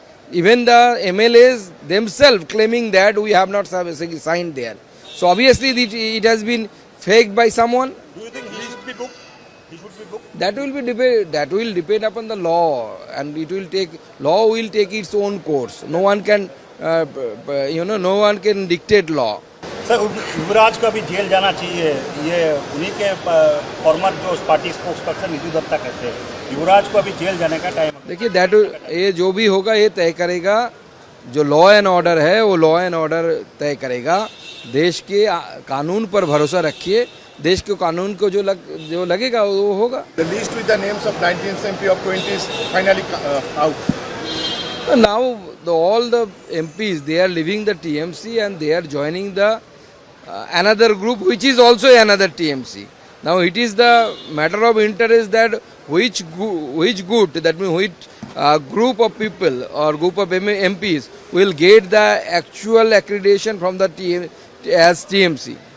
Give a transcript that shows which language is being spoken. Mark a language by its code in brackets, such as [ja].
[en] Even the MLAs themselves claiming that we have not signed there. So obviously it has been faked by someone. do you think he should be booked? He should be booked. That will depend upon the law, and law will take its own course. No one can no one can dictate law. [hi] Sir, युवराज को अभी jail जाना चाहिए, ये उन्हीं के farmer जो party spokes person निधि दत्ता कहते हैं, युवराज को अभी जेल जाने का टाइम। देखिए, ये जो भी होगा ये तय करेगा, जो लॉ एंड ऑर्डर है वो लॉ एंड ऑर्डर तय करेगा। देश के कानून पर भरोसा रखिए, देश के कानून को जो लगेगा वो होगा। [en] The list with the names of 19th MP of 20 is finally out. Now all the MPs, they are leaving the TMC and they are joining the another group which is also another TMC. Now it is the matter of interest that which group, that means which group of people or group of MPs will get the actual accreditation from the as TMC.